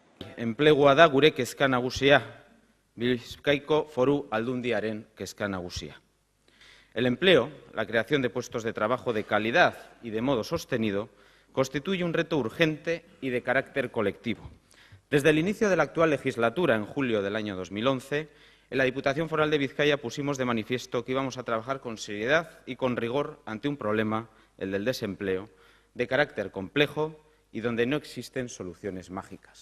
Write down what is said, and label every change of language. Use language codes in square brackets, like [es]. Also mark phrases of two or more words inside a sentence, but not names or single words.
[eu] enplegua da gure kezka nagusia, Bizkaiko Foru Aldundiaren kezka nagusia. [es] El empleo, la creación de puestos de trabajo de calidad y de modo sostenido, constituye un reto urgente y de carácter colectivo. Desde el inicio de la actual legislatura, en julio del año 2011, en la Diputación Foral de Vizcaya pusimos de manifiesto que íbamos a trabajar con seriedad y con rigor ante un problema, el del desempleo, de carácter complejo y donde no existen soluciones mágicas.